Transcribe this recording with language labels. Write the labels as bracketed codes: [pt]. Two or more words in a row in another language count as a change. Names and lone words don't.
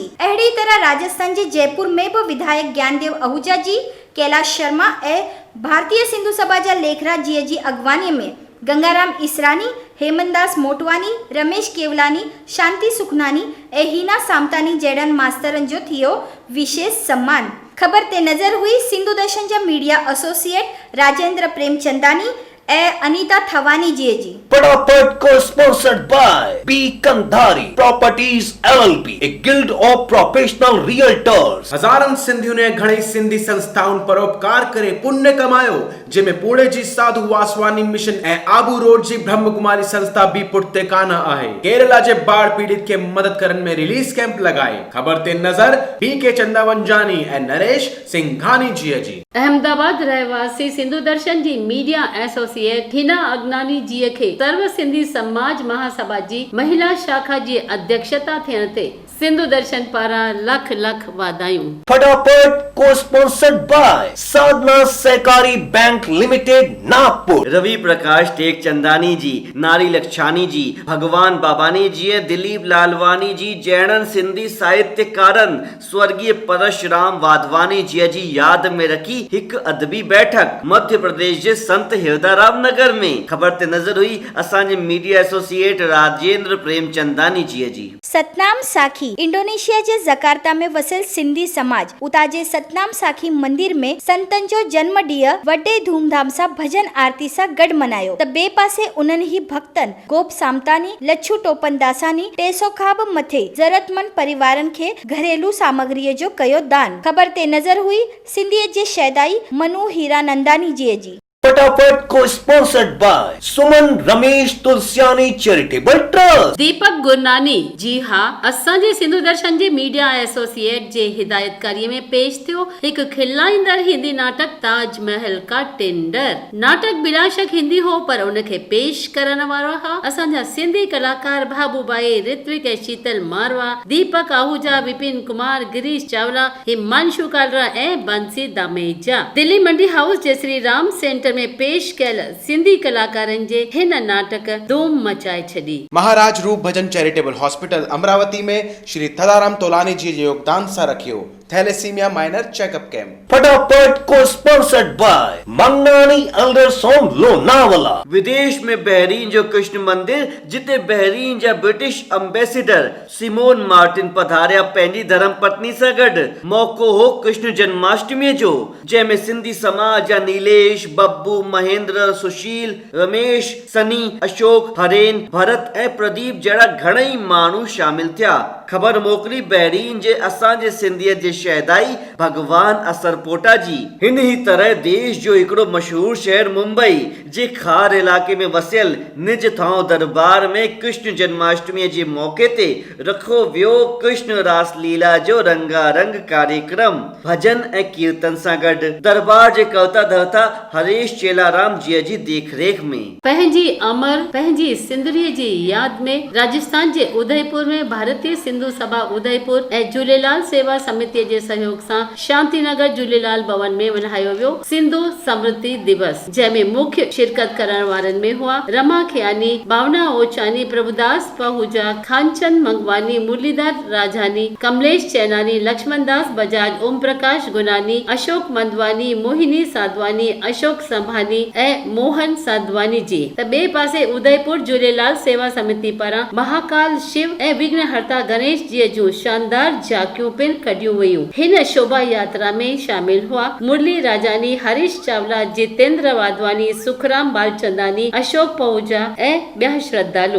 [sd] अहिड़ी तरह राजस्थान जे जयपुर में भी विधायक ज्ञानदेव आहूजा जी, कैलाश शर्मा ऐं भारतीय सिंधु सभा जा लेखराज जी जी अगवानी में गंगाराम इसरानी, हेमंतदास मोटवानी, रमेश केवलानी, शांति सुखनानी ऐं हीना सामतानी जहिड़नि मास्तरनि जो थियो विशेष सम्मान। खबर ते नज़र हुई सिंधु दर्शन जा मीडिया एसोसिएट राजेंद्र प्रेमचंदानी, ऐं अनीता थवानी जी। फटाफट को [en] sponsored by [sd] बी कंधारी प्रॉपर्टीज LLP, [en] a guild of professional realtors। [sd] हजारन सिंधियों ने घणी सिंधी संस्थाउन परोपकार करे पुण्य कमायो, जिमें पुणे जी साधु वासवानी मिशन ऐं आबू रोड जी ब्रह्म कुमारी संस्था भी पुठते काना आहे। केरला जे बाढ़ पीड़ित के मदद करन में रिलीफ कैंप लगाए। खबर ते नजर BK चंदावंजानी ऐं नरेश सिंघानी जी। अहमदाबाद रहवासी सिंधु दर्शन जी मीडिया एसोसिएट हिना अगनानी जी खे सर्व सिंधी समाज महासभा जी महिला शाखा जी अध्यक्षता थियण ते सिंधु दर्शन पारां लख लख वाधायूं। फटाफट को [en] sponsored by [sd] साधना सहकारी बैंक लिमिटेड नागपुर। रवि प्रकाश टेक चंदानी जी, नारी लक्षानी जी, भगवान बाबानी जी, दिलीप लालवानी जी, जैनन सिंधी साहित्यकारन स्वर्गीय परशुराम वाधवानी जी याद में रखी हिक अदबी बैठक मध्य प्रदेश जे संत हिरदाराम नगर में। खबर ते नजर हुई असांजे मीडिया एसोसिएट राजेंद्र प्रेमचंदानी जी। सतनाम साखी इंडोनेशिया जे जकार्ता में वसियल सिंधी समाज उता जे सतनाम साखी मंदिर में संतन जो जन्म ॾींहुं वॾे धूमधाम सां भजन आरती सां गॾु मनायो त ॿिए पासे उन्हनि ही भक्तन गोप सामतानी, लच्छू टोपन दासानी 300 खां बि मथे ज़रूरतमंद परिवारन खे घरेलू सामग्रीअ जो कयो दान। खबर ते नज़र हुई सिंधीअ जे शैदाई मनु हीरानंदानी जी। फटाफट को [en] sponsored by [sd] सुमन रमेश तुलसियानी चैरिटेबल ट्रस्ट। दीपक गुरनानी जी हाँ, असांजे सिंधु दर्शन जे मीडिया एसोसिएट जे हिदायतकारी में पेश थियो हिकु खिलाईंदड़ हिंदी नाटक ताजमहल का टेंडर। नाटक बिलाशक हिंदी हो पर उनखे पेश करण वारा हा असांजा सिंधी कलाकार भाबूबाई, ऋत्विक ऐं शीतल मारवा, दीपक आहूजा, विपिन कुमार, गिरीश चावला, हिमांशु कालरा ऐं बंसी दामेजा। दिल्ली मंडी हाउस जे श्री राम सेंटर में पेश कयल सिंधी कलाकारन जे हिन नाटक धूम मचाए छॾी। महाराज रूप भजन चैरिटेबल हॉस्पिटल अमरावती में श्री थदाराम तोलानी जी जे योगदान सां रखियो थैलेसीमिया माइनर चेकअप कैंप। फटाफट को [en] sponsored by [sd] मंगनानी एल्डर्स होम लोनावला। विदेश में बहरीन जो कृष्ण मंदिर जिते बहरीन जा ब्रिटिश एम्बेसडर सिमोन मार्टिन पधारिया पंहिंजी धर्म पत्नी सां गॾु। मौको हो कृष्ण जन्माष्टमी जो, जंहिंमें सिंधी समाज जा नीलेश, बब्बू, महेंद्र, सुशील, रमेश, सनी, अशोक, हरेन, भरत ऐं प्रदीप जहिड़ा घणई माण्हू शामिल थिया। ख़बर मोकिली बहरीन जे असांजे सिंधीअ जे शहदाई भगवान असरपोटा जी। हिन ही तरह देश जो हिकिड़ो मशहूर शहर मुंबई जे खार इलाके में वसियल निज थांव दरबार में कृष्ण जन्माष्टमी जे मौके ते रखो वियो कृष्ण रास लीला जो रंगारंग कार्यक्रम भजन ऐं कीर्तन सां गॾु दरबार जे कवता धरता हरेश चेलाराम जी देखरेख में। पंहिंजी अमर पंहिंजी सिंधरीअ जी याद में राजस्थान जे उदयपुर में भारतीय सिंधु सभा उदयपुर ऐं झूलेलाल सेवा समिति जे सहयोग सां शांतिनगर झूलेलाल भवन में मल्हायो वियो सिंधु समृद्धि दिवस, जंहिंमें मुख्य शिरकत करण वारनि में हुआ रमा खियानी, भावना ओचानी, प्रभुदास पहूजा, खानचंद मंगवानी, मुरलीधर राजानी, कमलेश चैनानी, लक्ष्मण दास बजाज, ओम प्रकाश गुनानी, अशोक मंदवानी, मोहिनी साधवानी, अशोक संभानी ऐं मोहन साधवानी जी। त ॿिए पासे उदयपुर झूलेलाल सेवा समिति पारां महाकाल शिव ऐं विघ्नहर्ता गणेश जी जूं शानदार झांकियूं पिण कढियूं वयूं। हिन शोभा यात्रा में शामिल हुआ मुरली राजानी, हरीश चावला, जितेंद्र वाधवानी, सुखराम बालचंदानी, अशोक पहूजा ऐं ॿिया श्रद्धालु।